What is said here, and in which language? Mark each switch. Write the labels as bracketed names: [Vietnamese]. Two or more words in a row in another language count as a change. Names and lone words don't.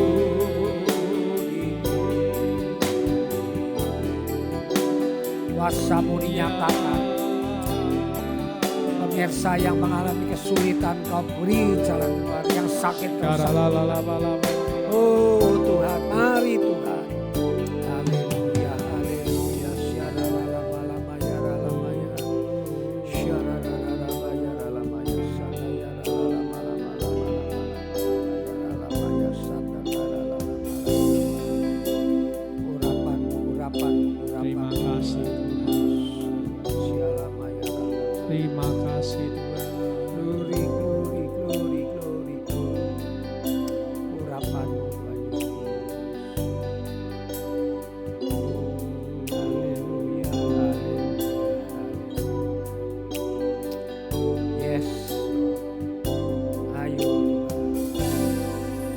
[Indonesian] kuasa-Mu dinyatakan. Pemirsa yang mengalami kesulitan, Kau beri jalan keluar. Yang sakit, Kau sembuhkan. Oh Tuhan, mari Tuhan. Haleluya, haleluya. Syaralalalama, yaralamaya. Syaralalalama, yaralamaya. Sadayaralalalama, yaralamaya. Sadayaralalalama. Urapan. Terima kasih Tuhan. Syalamaya. Terima kasih Tuhan. [English] Glory, glory, glory, glory, glory. [Indonesian] Urapan-Mu, Tuhan Yesus. Haleluya, haleluya. Yes. Ayo Tuhan.